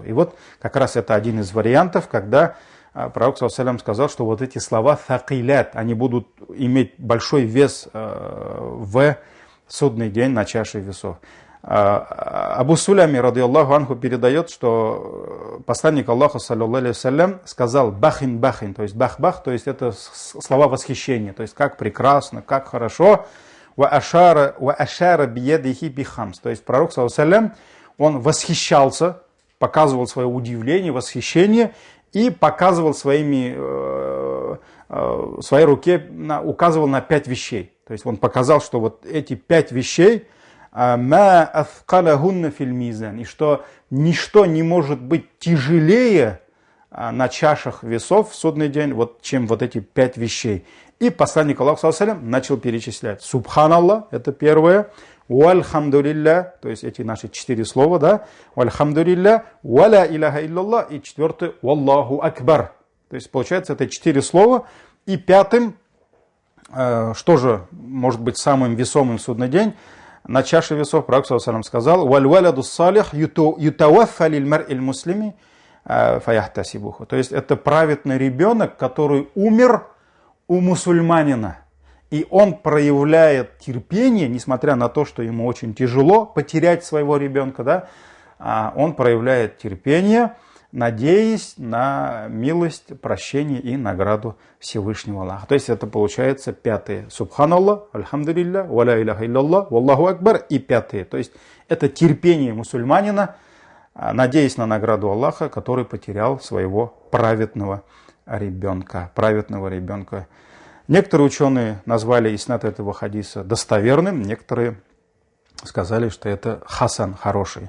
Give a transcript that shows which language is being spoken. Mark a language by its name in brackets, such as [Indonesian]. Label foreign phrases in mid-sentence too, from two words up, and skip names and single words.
[Russian] И вот как раз это один из вариантов, когда пророк ﷺ сказал, что вот эти слова «thaqilят», они будут иметь большой вес в судный день на чаше весов. Абу Сулями, [Arabic] رضي الله عنه, [Russian] передает, что посланник Аллаха, [Arabic] صلى الله عليه, [Russian] сказал [Arabic] «بخ بخ», [Russian] то есть «бах-бах», то есть это слова восхищения, то есть как прекрасно, как хорошо, [Arabic] «وأشار بيده بخمس», [Russian] то есть пророк, [Arabic] صلى الله عليه, [Russian] он восхищался, показывал свое удивление, восхищение и показывал своей руке, указывал на 5 вещей. То есть он показал, что вот эти 5 вещей, и что ничто не может быть тяжелее на чашах весов в судный день, вот, чем вот эти 5 вещей. И посланник Аллаха начал перечислять. Субханаллах, это первое. Вальхамдулилля, то есть эти наши 4 слова, да. [Arabic] والحمد لله، ولا إله إلا الله. [Russian] И 4, [Arabic] والله أكبر. [Russian] То есть получается это 4 слова. И 5, что же может быть самым весомым в судный день? На чаше весов пророк ﷺ сказал: [Arabic] «والولد الصالح يتوفى للمرء المسلم فيحتسبه». [Russian] То есть это праведный ребенок, который умер у мусульманина. И он проявляет терпение, несмотря на то, что ему очень тяжело потерять своего ребенка, да, он проявляет терпение надеясь на милость, прощение и награду Всевышнего Аллаха. То есть это получается пятое. [Arabic] سبحان الله، الحمد لله، ولا إله إلا الله، والله أكبر. [Russian] И пятое. То есть это терпение мусульманина, надеясь на награду Аллаха, который потерял своего праведного ребенка. Некоторые ученые назвали иснад этого хадиса достоверным, некоторые сказали, что это хасан, хороший.